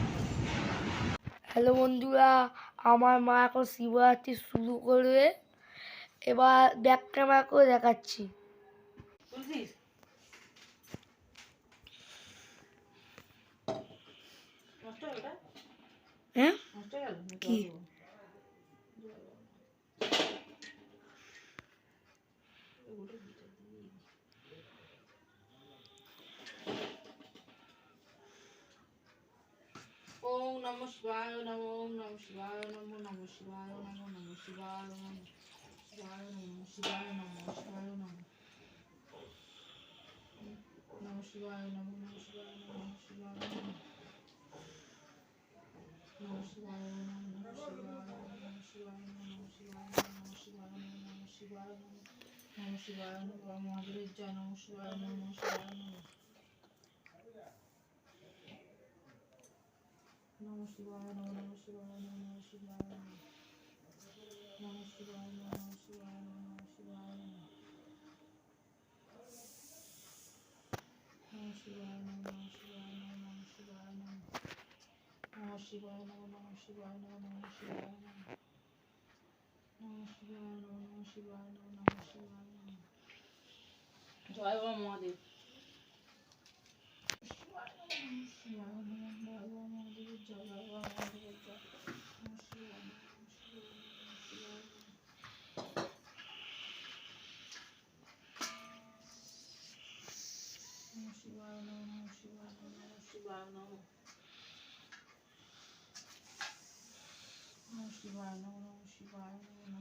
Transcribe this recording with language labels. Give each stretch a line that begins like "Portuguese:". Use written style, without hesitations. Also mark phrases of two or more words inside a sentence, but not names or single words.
Bangla: হ্যালো বন্ধুরা, আমার মা এখন শিবরাত্রি শুরু করবে, এবার
English: back camera
Bangla: করে দেখাচ্ছি। হ্যাঁ কি
Sanskrit: ওম নমঃ শিবায় নমঃ, ওম নমঃ শিবায় নমঃ, নমঃ শিবায় নমঃ, নমঃ শিবায় নমঃ, শিবায় নমঃ, শিবায় নমঃ, শিবায় নমঃ, নমঃ শিবায় নমঃ, নমঃ শিবায় নমঃ, শিবায় নমঃ, নমঃ শিবায় নমঃ, নমঃ শিবায় নমঃ, নমঃ শিবায় নমঃ, শিবায় নমঃ, নমঃ শিবায় নমঃ, নমঃ শিবায় নমঃ, নমঃ শিবায় নমঃ,
Bangla: মহাদেবের জয়,
Sanskrit: নমঃ শিবায় নমঃ, নমঃ শিবায় নমঃ, নমঃ শিবায় নমঃ, নমঃ শিবায় নমঃ, নমঃ শিবায় নমঃ, নমঃ শিবায় নমঃ, নমঃ শিবায় নমঃ, নমঃ শিবায় নমঃ, নমঃ শিবায় নমঃ, নমঃ শিবায় নমঃ, নমঃ শিবায় নমঃ, নমঃ শিবায় নমঃ, নমঃ শিবায় নমঃ, নমঃ শিবায় নমঃ, নমঃ শিবায় নমঃ, নমঃ শিবায় নমঃ, নমঃ শিবায় নমঃ,
Bangla: জয় বাবা মহাদেব।
Sanskrit: শিবায় নমঃ,
Bangla: জয় বাবা মহাদেবের জয়, জয় বাবা মহাদেবের জয়,
Sanskrit: নমঃ শিবায় নমঃ, নমঃ শিবায় নমঃ, নমঃ শিবায় নমঃ, নমঃ শিবায় নমঃ, নমঃ শিবায় নমঃ, নমঃ শিবায় নমঃ, নমঃ শিবায় নমঃ, নমঃ শিবায় নমঃ,